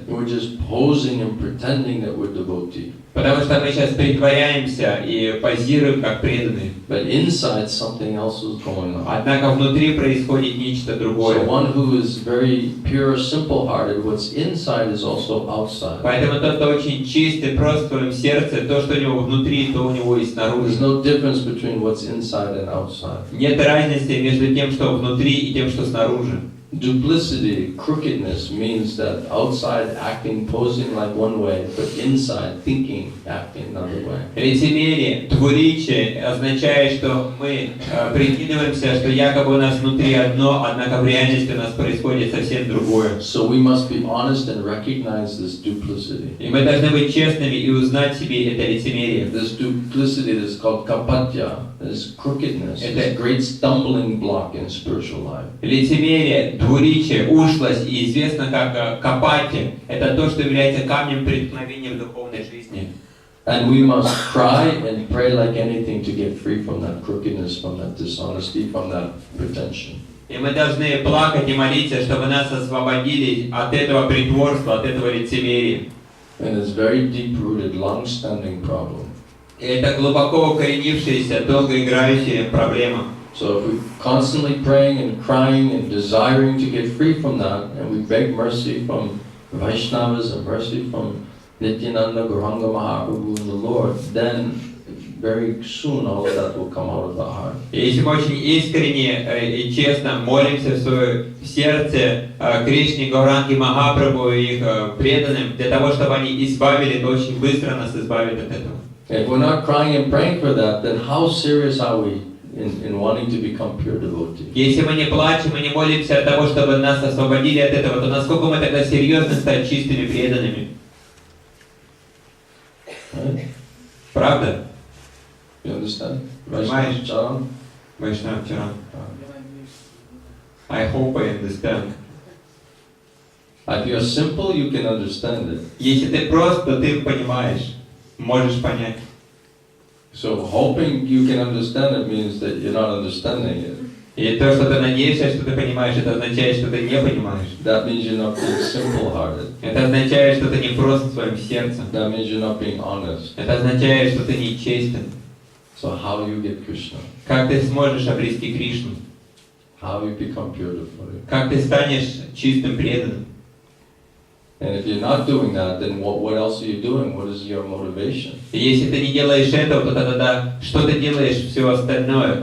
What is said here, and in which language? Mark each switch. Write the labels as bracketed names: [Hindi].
[English] We're just posing and pretending that we're devotee. [Russian] Потому что мы сейчас притворяемся и позируем как преданные. [English] But inside something else is going on. [Russian] Однако внутри происходит нечто другое. [English] So one who is very pure, simple-hearted, what's inside is also outside. [Russian] Поэтому тот, кто очень чистый, прост в своем сердце, то, что у него внутри, то у него и снаружи. [English] There's no difference between what's inside and outside. [Russian] Нет разницы между тем, что внутри, и тем, что снаружи. [English] Duplicity, crookedness, means that outside acting, posing like one way, but inside thinking, acting another way. [Russian] Лицемерие, двуличие означает, что мы прикидываемся, что якобы у нас внутри одно, однако в реальности у нас происходит совсем другое. [English] So we must be honest and recognize this duplicity. [Russian] И мы должны быть честными и узнать в себе это лицемерие. [English] This duplicity is called kapatya, this crookedness, [Russian] Это [English] this great stumbling block in spiritual life. [Russian] лицемерие, двуличие, ушлость и известно как капати. Это то, что является камнем преткновения в духовной жизни. [English] And we must cry and pray like anything to get free from that crookedness, from that dishonesty, from that pretension. [Russian] И мы должны плакать и молиться, чтобы нас освободили от этого притворства, от этого лицемерия. [English] And it's very deep-rooted, long-standing problem. [Russian] И это глубоко укоренившаяся, долгоиграющая проблема. [English] So if we're constantly praying and crying and desiring to get free from that, and we beg mercy from Vaishnavas and mercy from Nityananda, Gauranga Mahaprabhu and the Lord, then very soon all of that will come out of the heart. [Russian] И если мы очень искренне и честно молимся в свое сердце Кришне, Гауранге, Махапрабху и их преданным, для того, чтобы они избавили, то очень быстро нас избавит от этого. [English] If we're not crying and praying for that, then how serious are we in wanting to become pure devotee? [Russian] Если мы не плачем и не молимся от того, чтобы нас освободили от этого, то насколько мы тогда серьезно стать чистыми преданными? [English] Right? [Russian] Правда? [English] You understand? [Russian] Понимаешь? [English] Charan? Vaishnava-charan. I hope I understand. If you're simple, you can understand it. [Russian] Если ты прост, то ты понимаешь, можешь понять. [English] So hoping you can understand it means that you're not understanding it. [Russian] И то, что ты надеешься, что ты понимаешь, это означает, что ты не понимаешь. [English] That means you're not being simple-hearted. [Russian] Это означает, что ты не прост в своем сердце. [English] That means you're not being honest. [Russian] Это означает, что ты не честен. [English] So how you get Krishna? [Russian] Как ты сможешь обрести Кришну? [English] How you become pure devotee? [Russian] Как ты станешь чистым преданным? [English] And if you're not doing that, then what else are you doing? What is your motivation? [Russian] И если ты не делаешь этого, то тогда что ты делаешь все остальное?